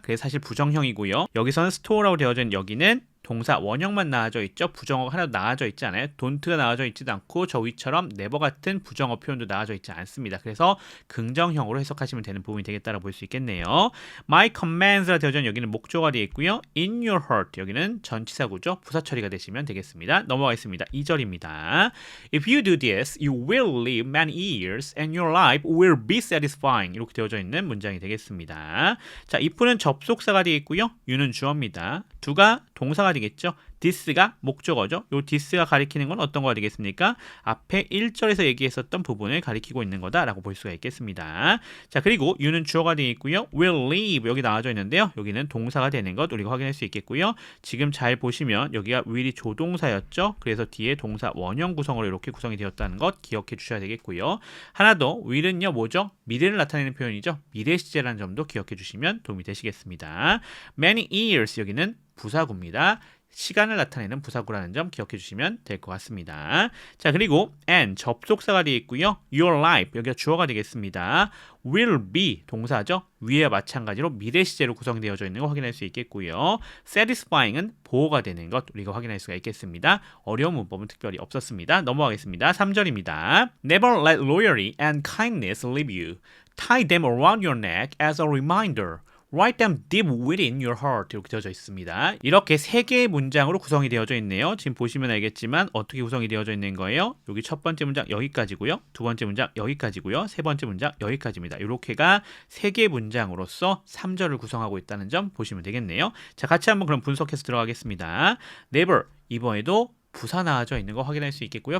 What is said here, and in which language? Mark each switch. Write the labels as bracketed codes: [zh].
[ko] 그게 사실 부정형이고요. 여기서는 store라고 되어져 있는 여기는 동사 원형만 나와져 있죠. 부정어가 하나도 나와져 있지 않아요. don't가 나와져 있지도 않고 저 위처럼 never 같은 부정어 표현도 나와져 있지 않습니다. 그래서 긍정형으로 해석하시면 되는 부분이 되겠다고 볼 수 있겠네요. [en] My commands [ko] 라 되어져 있는 여기는 목조가 되어 있고요. [en] in your heart [ko] 여기는 전치사구죠. 부사 처리가 되시면 되겠습니다. 넘어가겠습니다. 2절입니다. [en] If you do this, you will live many years and your life will be satisfying. [ko] 이렇게 되어져 있는 문장이 되겠습니다. 자, if는 접속사가 되어 있고요. you는 주어입니다. do가 동사가 되겠죠. this가 목적어죠. 요 this가 가리키는 건 어떤 거가 되겠습니까? 앞에 1절에서 얘기했었던 부분을 가리키고 있는 거다라고 볼 수가 있겠습니다. 자, 그리고 you는 주어가 되어 있고요. [en] will live [ko] 여기 나와져 있는데요. 여기는 동사가 되는 것 우리가 확인할 수 있겠고요. 지금 잘 보시면 여기가 will이 조동사였죠. 그래서 뒤에 동사 원형 구성으로 이렇게 구성이 되었다는 것 기억해 주셔야 되겠고요. 하나 더, will은요 뭐죠? 미래를 나타내는 표현이죠. 미래 시제라는 점도 기억해 주시면 도움이 되시겠습니다. [en] many years [ko] 여기는 부사구입니다. 시간을 나타내는 부사구라는 점 기억해 주시면 될 것 같습니다. 자, 그리고 and 접속사가 되어 있고요. [en] your life [ko] 여기가 주어가 되겠습니다. [en] will be [ko] 동사죠. 위와 마찬가지로 미래 시제로 구성되어져 있는 거 확인할 수 있겠고요. satisfying은 보호가 되는 것 우리가 확인할 수가 있겠습니다. 어려운 문법은 특별히 없었습니다. 넘어가겠습니다. 3절입니다. [en] Never let loyalty and kindness leave you. Tie them around your neck as a reminder. Write them deep within your heart [ko] 이렇게 되어져 있습니다. 이렇게 세 개의 문장으로 구성이 되어져 있네요. 지금 보시면 알겠지만 어떻게 구성이 되어져 있는 거예요? 여기 첫 번째 문장 여기까지고요. 두 번째 문장 여기까지고요. 세 번째 문장 여기까지입니다. 이렇게가 세 개의 문장으로서 3절을 구성하고 있다는 점 보시면 되겠네요. 자, 같이 한번 그럼 분석해서 들어가겠습니다. Never 이번에도 부사 나와져 있는 거 확인할 수 있겠고요.